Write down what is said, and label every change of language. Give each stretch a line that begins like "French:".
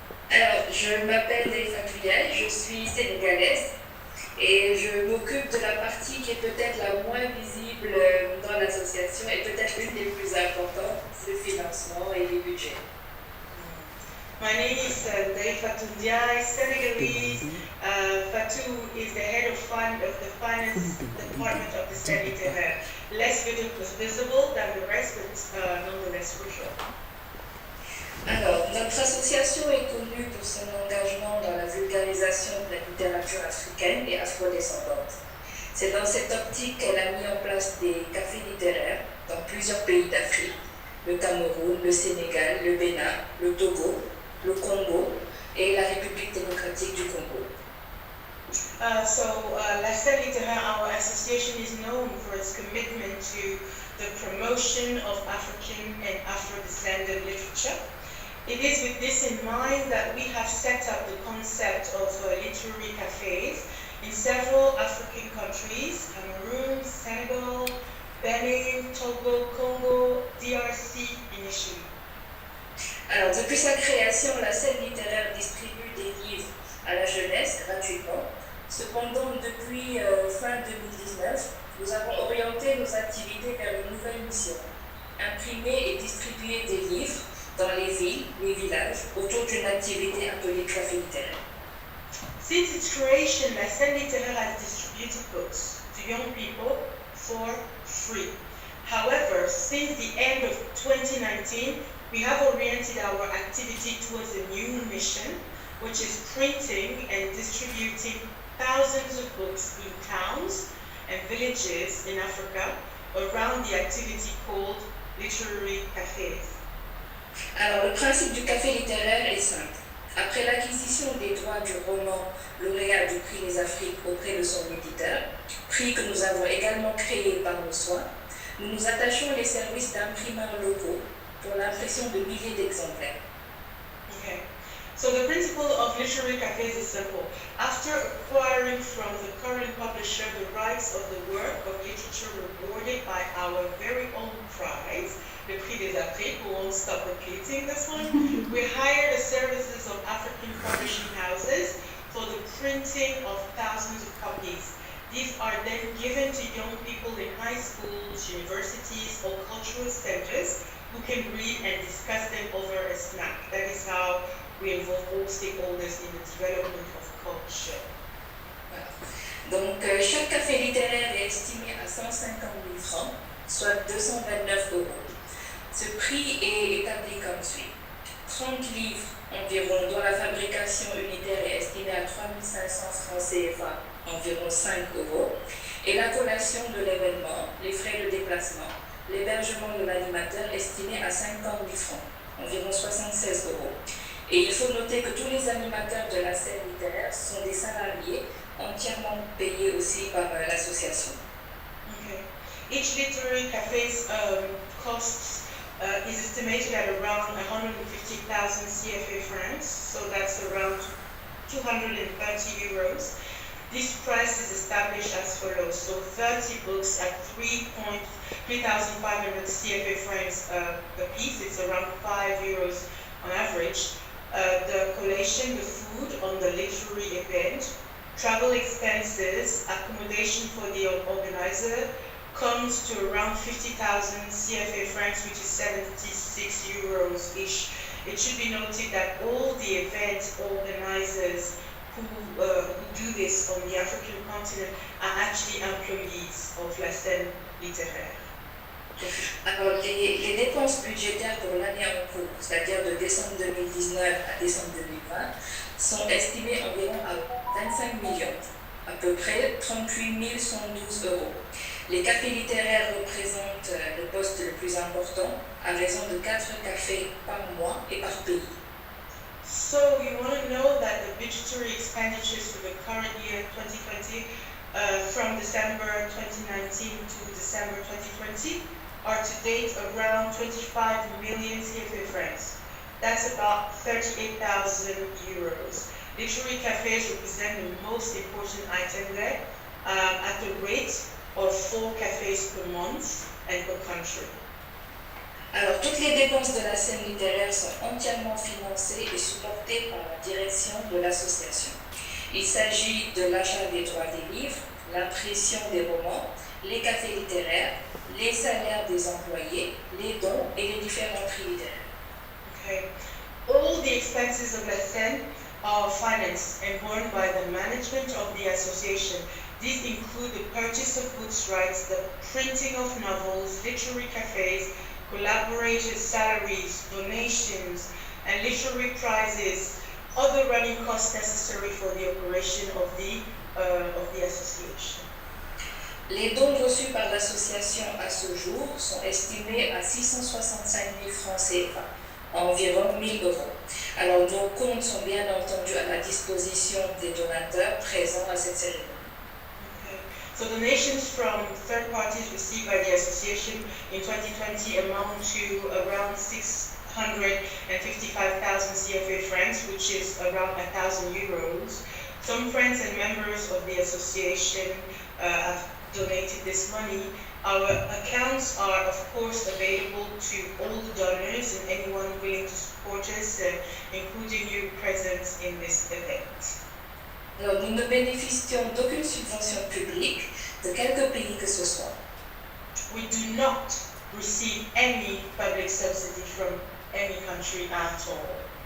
French: Alors, je m'appelle AFRIQUES, je suis sénégalaise et je m'occupe de la partie qui est peut-être la moins visible dans l'association et peut-être l'une des plus importantes, le financement et les budgets.
English: My name is Fatou Ndiaye, Senegalese. Fatou is the head of the finance department of the Scène Littéraire. Less visible than the rest, but nonetheless crucial.
French: Alors, notre association est connue pour son engagement dans la vulgarisation de la littérature africaine et afrodescendante. C'est dans cette optique qu'elle a mis en place des cafés littéraires dans plusieurs pays d'Afrique, le Cameroun, le Sénégal, le Bénin, le Togo, le Congo et la République démocratique du Congo.
English: La Scène Littéraire, our association is known for its commitment to the promotion of African and Afro-descendant literature. It is with this in mind that we have set up the concept of literary cafes in several African countries, Cameroon, Senegal, Benin, Togo, Congo, DRC initially.
French: Alors, depuis sa création, la Scène Littéraire distribue des livres à la jeunesse gratuitement. Cependant, depuis fin 2019, nous avons orienté nos activités vers une nouvelle mission, imprimer et distribuer des livres dans les villes, les villages, autour d'une activité appelée café littéraire.
English: Since its creation, La Scène Littéraire has distributed books to young people for free. However, since the end of 2019, we have oriented our activity towards a new mission, which is printing and distributing thousands of books in towns and villages in Africa around the activity called literary cafes.
French: Alors, le principe du café littéraire est simple. Après l'acquisition des droits du roman lauréat du prix des Afriques auprès de son éditeur, prix que nous avons également créé par nos soins, nous nous attachons les services d'imprimeurs locaux pour l'impression de milliers d'exemplaires.
English: Okay. So the principle of literary cafes is simple. After acquiring from the current publisher the rights of the work of literature rewarded by our very own prize, the Prix des Afriques, we won't stop repeating this one, we hire the services of African publishing houses for the printing of thousands of copies. These are then given to young people in high schools, universities, or cultural centers who can read and discuss them over a snack. That is how we involve all stakeholders in the development of culture.
French: Voilà. Donc, chaque café littéraire est estimé à 150 000 francs, soit 229 €. Ce prix est établi comme suit. 30 livres environ, dont la fabrication unitaire est estimée à 3 500 francs CFA, environ 5 €, et la collation de l'événement, les frais de déplacement, l'hébergement de l'animateur estimé à 50 000 francs, environ 76 €. Et il faut noter que tous les animateurs de la scène littéraire sont des salariés, entièrement payés aussi par l'association.
English: Okay. Each literary cafe's costs is estimated at around 150,000 CFA francs, so that's around 230 euros. This price is established as follows. So 30 books at 3,500 CFA francs a piece. It's around 5 euros on average. The collation, the food on the literary event, travel expenses, accommodation for the organizer comes to around 50,000 CFA francs, which is 76 euros ish. It should be noted that all the event organizers who do this on the African continent are actually employees of la scène littéraire.
French: Alors, les dépenses budgétaires pour l'année en cours, c'est-à-dire de décembre 2019 à décembre 2020, sont estimées environ à 25 millions, à peu près 38 112 euros. Les cafés littéraires représentent le poste le plus important à raison de 4 cafés par mois et par pays.
English: So you want to know that the budgetary expenditures for the current year 2020 from December 2019 to December 2020 are to date around 25 million CFA francs. That's about 38,000 euros. Literary cafes represent the most important item there at the rate of 4 cafes per month and per country.
French: Alors, toutes les dépenses de la scène littéraire sont entièrement financées et supportées par la direction de l'association. Il s'agit de l'achat des droits des livres, l'impression des romans, les cafés littéraires, les salaires des employés, les dons et les différents prix littéraires.
English: Okay. All the expenses of la scène are financed and borne by the management of the association. These include the purchase of books rights, the printing of novels, literary cafes, collaborators' salaries, donations, and literary prizes, other running costs necessary for the operation of the association.
French: Les dons reçus par l'association à ce jour sont estimés à 665 000 francs CFA, environ 1 000 euros. Alors nos comptes sont bien entendu à la disposition des donateurs présents à cette cérémonie.
English: So donations from third parties received by the association in 2020 amount to around 655,000 CFA francs, which is around 1,000 euros. Some friends and members of the association have donated this money. Our accounts are of course available to all the donors and anyone willing to support us, including you present in this event.
French: Alors, nous ne bénéficions d'aucune subvention publique de quelque pays que ce soit.
English: We do not receive any public subsidy from any country at all.